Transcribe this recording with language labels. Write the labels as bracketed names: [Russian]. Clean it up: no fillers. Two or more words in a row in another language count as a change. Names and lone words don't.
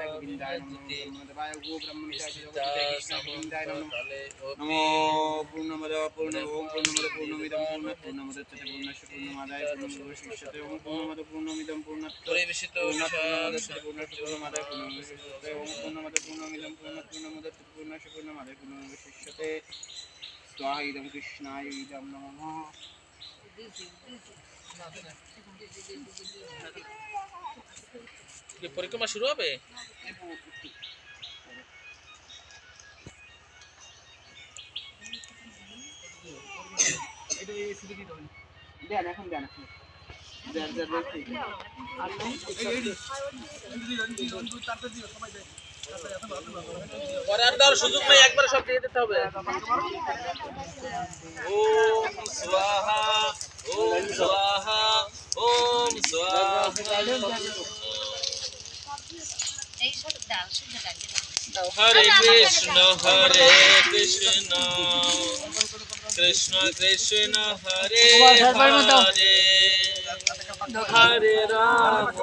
[Sanskrit] गोविन्दाय नमो ब्रह्मदेवाय ब्रह्मन्वहिताय जगद्विताय कृष्णाय गोविन्दाय नमो पूर्णमद पूर्ण ओम पूर्णमद पूर्णमिदं पूर्णमुदच्यते पूर्णस्य पूर्णमादाय पूर्णमेवावशिष्यते ओम पूर्णमद पूर्णमिदं पूर्णमुदच्यते पूर्णमादाय पूर्णमेवावशिष्यते ओम पूर्णमद पूर्णमिदं पूर्णमुदच्यते पूर्णस्य पूर्णमादाय पूर्णमेवावशिष्यते स्वाहा इदं कृष्णाय इदं नमः [Bangla] কি পরিক্রমা শুরু হবে দেন এখন দেন পরে আর দেওয়ার সুযোগ নেই একবার সব দিয়ে দিতে হবে [Sanskrit] ওম স্বাহা ওম স্বাহা ওম স্বাহা [Bangla] এই সব ডাল শুদ্ধ ডাল [Sanskrit] হরে কৃষ্ণ কৃষ্ণ কৃষ্ণ হরে হরে হরে রাম